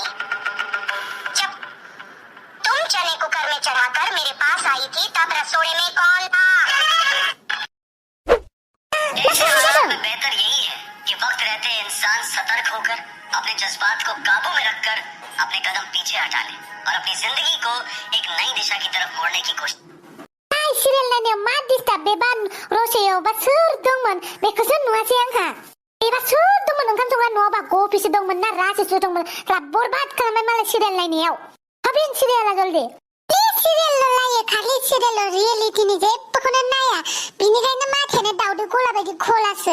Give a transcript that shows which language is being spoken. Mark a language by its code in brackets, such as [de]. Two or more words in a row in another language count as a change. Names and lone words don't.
[hi] जब तुम चने कुकर में चढ़ाकर मेरे पास आई थी तब रसोई में कौन था? बेहतर यही है कि वक्त रहते इंसान सतर्क होकर अपने जज्बात को काबू में रखकर अपने कदम पीछे हटा ले और अपनी जिंदगी को एक नई दिशा की तरफ मोड़ने की कोशिश। [brx] सिरियलनि मा डिस्टार्ब बेबान रसेयावबा सोर दंमोन बेखौसो नुवासै आंहा। बेबा सोर दंमोन ओंखाम संग्रा न'आवबा गफिसो दंमोन ना रासिसो दंमोन ला बरबाद खालामबाय मालाय सिरियल नायनायाव। हाबेन सिरियला जल्दि सिरियल लायो खालि सिरियल रियेलिटिनि जेबोखौनो नाया बिनिखायनो माथायानो दाउदै गला बायदि खलासो।